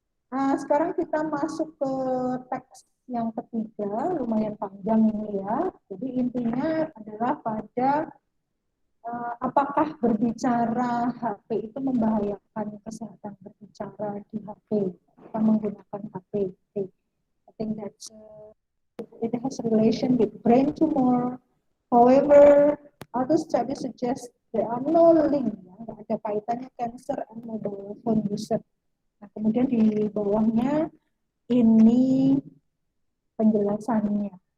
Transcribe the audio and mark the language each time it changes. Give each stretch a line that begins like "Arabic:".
Indonesian: Nah, sekarang kita masuk ke teks yang ketiga, lumayan panjang ini ya. Jadi intinya adalah pada apakah berbicara HP itu membahayakan kesehatan berbicara di HP, kita menggunakan HP.
English: I think that it has relation with brain tumor. However, other studies suggest there are no link,
Indonesian: ya, nggak ada kaitannya
English: cancer and mobile phone user.
Indonesian: Nah, kemudian di bawahnya ini penjelasannya.